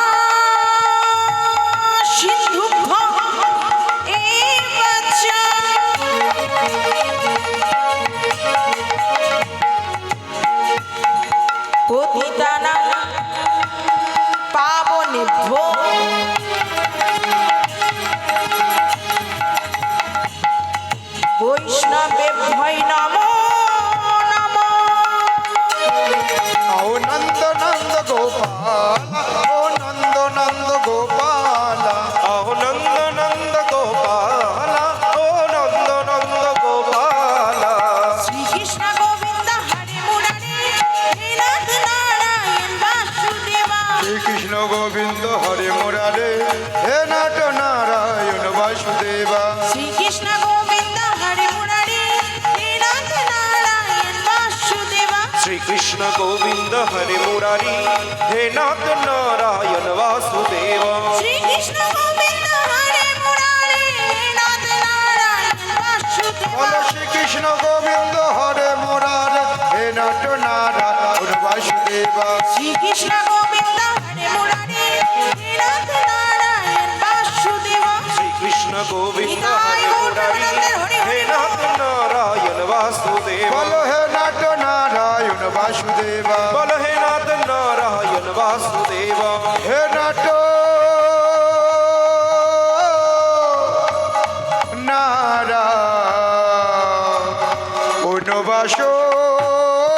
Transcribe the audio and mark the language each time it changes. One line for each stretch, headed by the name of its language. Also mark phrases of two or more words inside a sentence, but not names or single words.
Sanskrit: सिन्धुभ्य एव च पतितानां पावनेभ्यो वैष्णवेभ्यो नमो नमः
Bangla: ও নন্দ নন্দ গোপাল ও নন্দ নন্দ গোপাল ও নন্দ নন্দ গোপাল ও নন্দ নন্দ গোপাল
Sanskrit: श्रीकृष्ण गोविंद हरे मुरारी हे नाथ नारायण वासुदेवा শ্রীকৃষ্ণ গোবিন্দ হরে মুরারে হে নাট নারায়ণ বাসুদেবা श्रीकृष्ण गोविंद हरे मुरारी हे नाथ नारायण वासुदेवा শ্রীকৃষ্ণ গোবিন্দ হরে মুরারি হে নাথ নারায়ণ বাসুদেব श्रीकृष्ण गोविंद हरे मुरारी हे नाथ नारायण वासुदेवा বলো শ্রীকৃষ্ণ গোবিন্দ হরে মুরারে হে নাট নারায়ণ বাসুদেবা श्रीकृष्ण गोविंद हरे मुरारी हे नाथ नारायण वासुदेवा শ্রীকৃষ্ণ গোবিন্দ হরে মুরারি হে নাথ নারায়ণ বাসুদেব বলো হে নাট নারায়ণ বাসুদেবা বল হে নাথ নারায়ণ বাসুদেব হে নাট নারায়ণ বাসুদেবা